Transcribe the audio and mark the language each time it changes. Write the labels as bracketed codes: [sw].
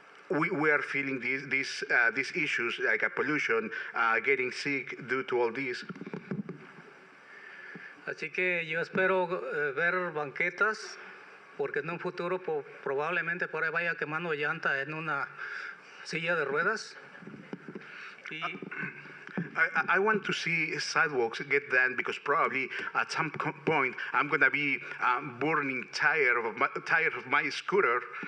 [en] We are feeling these issues like pollution, getting sick due to all this. [es] Así que yo espero ver banquetas, porque en un futuro probablemente por ahí vaya quemando llanta en una silla de ruedas. [en] I want to see sidewalks get done because probably at some point I'm going to be burning tire of my scooter.